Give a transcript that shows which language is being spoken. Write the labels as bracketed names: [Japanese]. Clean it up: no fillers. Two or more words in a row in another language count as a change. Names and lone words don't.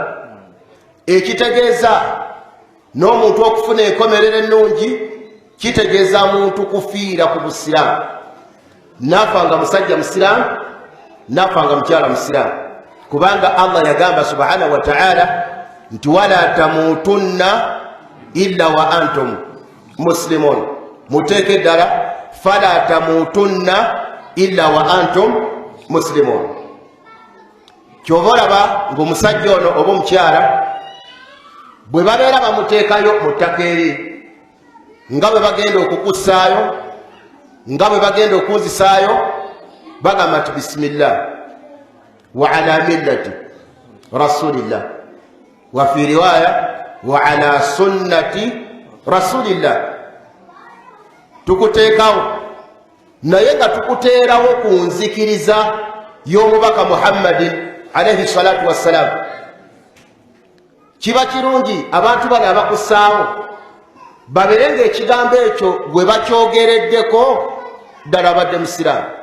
[Ganda] ekitegeeza n'omuntu okufuna enkomerero ennungi kitegeeza muntu kufiira ku busiraamu. naafanga musajja musiraamu, naafanga mukyala musiraamu, kubanga Allah yagamba [Arabic] سبحانه وتعالى [Ganda] nti [Arabic] ولا تموتن إلا وأنتم مسلمون. [Ganda] muteeke eddala [Arabic] فلا تموتن إلا وأنتم مسلمون. [Ganda] kyova olaba ng'omusajja ono oba omukyala bwe babeera bamuteekayo mu ttaka eri, nga bwe bagenda okukussaayo, nga bwe bagenda okuzisaayo, bagamba nti [Arabic] بسم الله وعلى ملة رسول الله وفي رواية وعلى سنة رسول الله. [Ganda] tukuteekawo naye nga tukuteerawo ku nzikiriza y'omubaka muhammadin [Arabic] عليه الصلاة والسلام. [Ganda] kiba kirungi abantu bano abakussaawo babeere nga ekigambo ekyo gwe bakyogereddeko ddala abadde musiraamu.